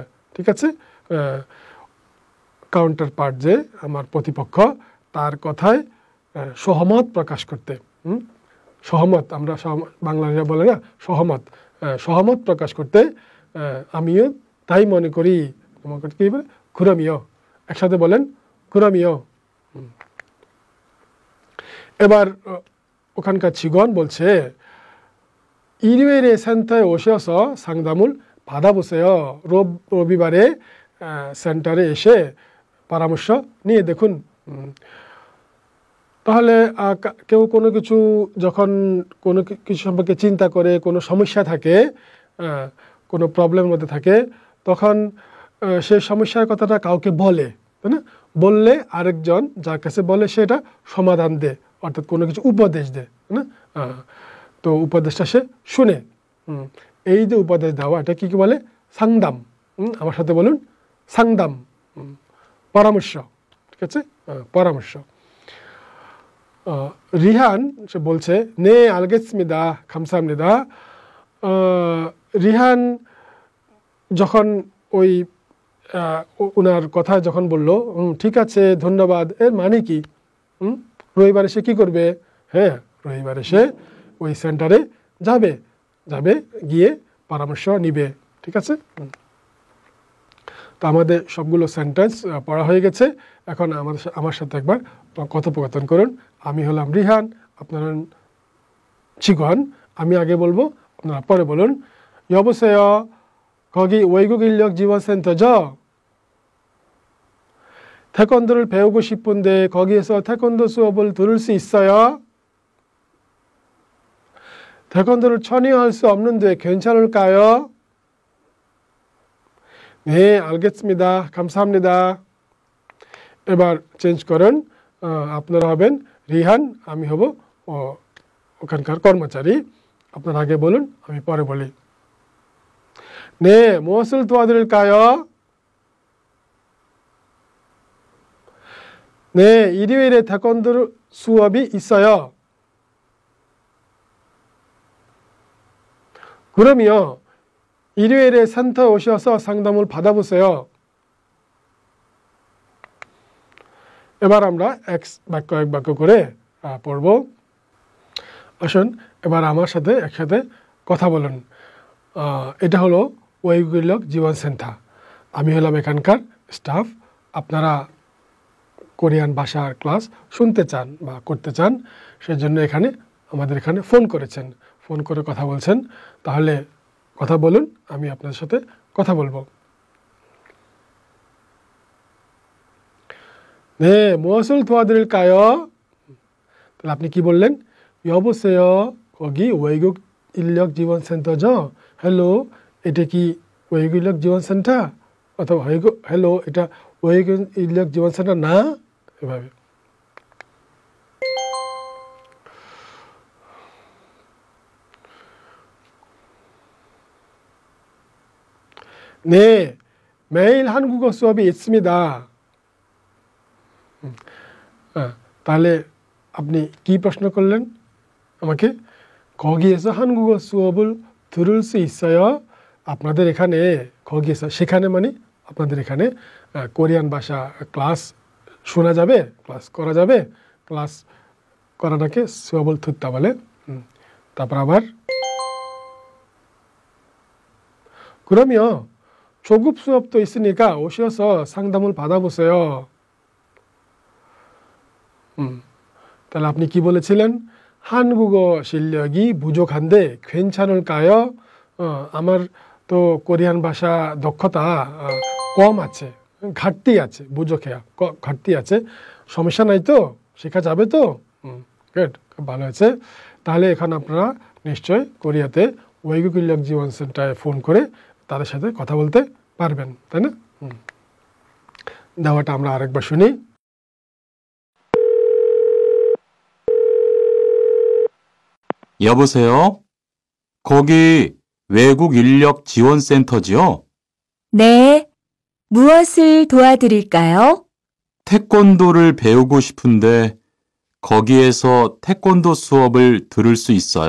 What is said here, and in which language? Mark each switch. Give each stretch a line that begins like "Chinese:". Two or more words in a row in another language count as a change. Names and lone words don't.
Bangla: ঠিক আছে, কাউন্টার পার্ট যে আমার প্রতিপক্ষ, তার কথায় সহমত প্রকাশ করতে, সহমত, আমরা বাংলায় বলে না সহমত, সহমত প্রকাশ করতে আমিও তাই মনে করি, তোমাকে কি বলে?
Korean: 그럼요।
Bangla: একসাথে বলেন,
Korean: 그럼요।
Bangla: এবার ওখানকার
Korean: 직원 বলছে, 일요일에 센터에 오셔서 상담을 받아보세요।
Bangla: রবিবারে সেন্টারে এসে পরামর্শ নিয়ে দেখুন। তাহলে কেউ কোনো কিছু যখন কোনো কিছু সম্পর্কে চিন্তা করে, কোনো সমস্যা থাকে, কোনো প্রবলেমের মধ্যে থাকে, তখন সেই সমস্যার কথাটা কাউকে বলে, তাই না? বললে আরেকজন যার কাছে বলে সেটা সমাধান দেয়, অর্থাৎ কোনো কিছু উপদেশ দেয়, তাই না? তো উপদেশটা সে শুনে, এই যে উপদেশ দেওয়া, এটা কি বলে? 상담। আমার সাথে বলুন, 상담, পরামর্শ। ঠিক আছে, পরামর্শ। রিহান সে বলছে,
Korean: 네, 알겠습니다, 감사합니다।
Bangla: রিহান যখন ওই ওনার কথা যখন বলল, ঠিক আছে, ধন্যবাদ, এর মানে কি? রবিবারে সে কি করবে? হ্যাঁ, রবিবারে সে ওই সেন্টারে যাবে, গিয়ে পরামর্শ নিবে। ঠিক আছে, তো আমাদের সবগুলো সেন্টেন্স পড়া হয়ে গেছে। এখন আমার সাথে একবার কথোপকথন করুন। আমি হলাম রিহান, আপনারা 직원। আমি আগে বলবো, আপনারা পরে বলুন।
Korean: 여보세요, 거기 외국 인력 지원센터죠? 태권도를 배우고 싶은데 거기에서 태권도 수업을 들을 수 있어요? 태권도를 전혀 할 수 없는데 괜찮을까요? 네, 알겠습니다, 감사합니다।
Bangla: এবার চেঞ্জ করেন, আপনারা হবেন রিহান, আমি হব ওখানকার কর্মচারী। আপনারা আগে বলুন, আমি পরে বলি।
Korean: 네, 무엇을 도와드릴까요? 네, 일요일에 태권도 수업이 있어요. 그럼요, 일요일에 센터 오셔서 상담을 받아보세요।
Bangla: এবার আমরা এক বাক্য করে পড়ব। আসুন এবার আমার সাথে একসাথে কথা বলুন। এটা হলো
Korean: 외국 인력 지원
Bangla: সেন্টার, আমি হলাম এখানকার স্টাফ। আপনারা কোরিয়ান ভাষার ক্লাস শুনতে চান বা করতে চান, সেজন্য আমাদের এখানে ফোন করেছেন, ফোন করে কথা বলছেন। তাহলে কথা বলুন, আমি আপনাদের সাথে কথা বলবো।
Korean: 네, 무엇을 도와드릴까요?
Bangla: তাহলে আপনি কি বললেন?
Korean: 여보세요, 거기 외국 인력 지원 센터죠?
Bangla: হ্যালো, এটা কি
Korean: 외국 인력 지원 센터?
Bangla: অথবা হ্যালো, এটা
Korean: 외국 인력 지원 센터
Bangla: না? এভাবে।
Korean: 네, 매일 한국어 수업이 있습니다।
Bangla: তাহলে আপনি কি প্রশ্ন করলেন?
Korean: আমাকে 거기에서 한국어 수업을 들을 수 있어요?
Bangla: আপনাদের এখানে 거기에서 সেখানে মানে আপনাদের এখানে কোরিয়ান ভাষা ক্লাস শোনা যাবে ক্লাস করা যাবে ক্লাস করাটাকে
Korean: 수업을 듣다
Bangla: বলে তারপর আবার
Korean: 그러면 조급 수업도 있으니까 오셔서 상담을 받아보세요.
Bangla: তাহলে আপনি কি বলেছিলেন
Korean: 한국어 실력이 부족한데 괜찮을까요?
Bangla: আমার তো কোরিয়ান ভাষা দক্ষতা কম আছে ঘাটতি আছে বুঝোখেয়া ঘাটতি আছে সমস্যা নাই তো শেখা যাবে তো গুড খুব ভালো আছে তাহলে এখন আপনারা নিশ্চয় কোরিয়াতে
Korean: 외국 인력 지원
Bangla: সেন্টারে ফোন করে তাদের সাথে কথা বলতে পারবেন তাই না দেওয়াটা আমরা আরেকবার শুনি
Korean: 여보세요? 거기 외국 인력 지원센터지요? 네. 무엇을 도와드릴까요? 태권도를 배우고 싶은데 거기에서 태권도 수업을 들을 수 있어요?